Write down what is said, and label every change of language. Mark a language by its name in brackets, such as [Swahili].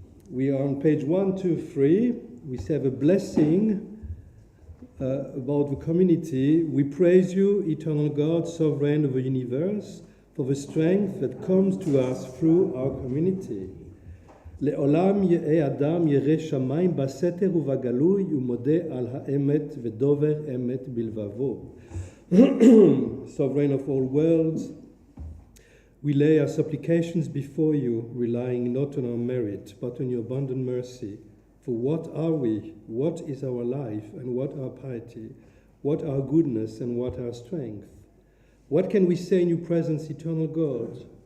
[English] We are on page 123. We have a blessing about the community. We praise you, eternal God, sovereign of the universe, for the strength that comes to us through our community. [Hebrew] לעולם יהא אדם ירא שמיים בסתר ובגלוי ומודה על האמת ודובר אמת בלבבו. [English] Sovereign of all worlds, we lay our supplications before you, relying not on our merit, but on your abundant mercy. For what are we? What is our life? And what our piety? What our goodness and what our strength? What can we say in your presence, eternal God?